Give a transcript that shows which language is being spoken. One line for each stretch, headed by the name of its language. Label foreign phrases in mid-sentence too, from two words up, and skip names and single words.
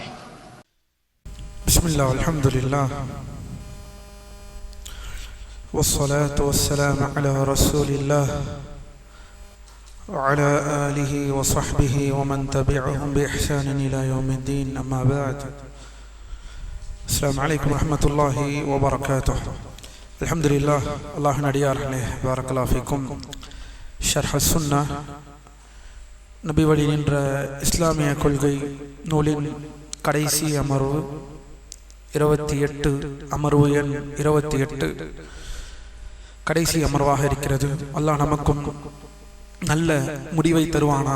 Arabic: بسم الله والحمد لله والصلاة والسلام على رسول الله وعلى آله وصحبه ومن تبعهم بإحسان إلى يوم الدين. أما بعد، السلام عليكم ورحمة الله وبركاته. الحمد لله. الله நடிகார்களே, بارك الله فيكم. شرح السنة
Tamil: நபி வழி நின்ற இஸ்லாமிய கொள்கை நூலின் கடைசி அமர்வு 28, அமர்வு எண் 28 கடைசி அமர்வாக இருக்கிறது. அல்லாஹ் நமக்கும் நல்ல முடிவை தருவானாக.